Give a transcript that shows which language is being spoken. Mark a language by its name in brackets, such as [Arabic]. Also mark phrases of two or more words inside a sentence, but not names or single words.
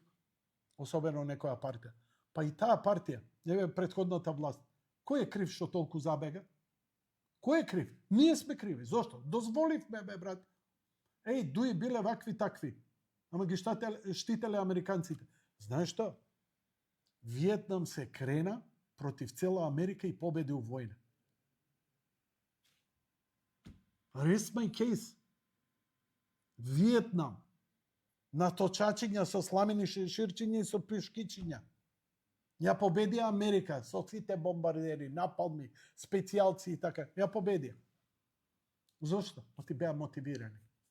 [Macedonian] Особено некоја партија. И таа партија, претходната власт, кој е крив што толку забега? Кој е крив? Ние сме криви. Зошто? Дозволивме, брат. Дуи биле вакви такви. Ама ги штителе американците. Знаеш што? Виетнам се крена против цела Америка и победи у војна. [English] Rest my case. [Macedonian] Виетнам. На точачиња со сламени ширчиња и со пушкичиња. Ја победија Америка со сите бомбардери, напалми, специјалци и така. Ја победија. Зошто? Ти беа мотивирани.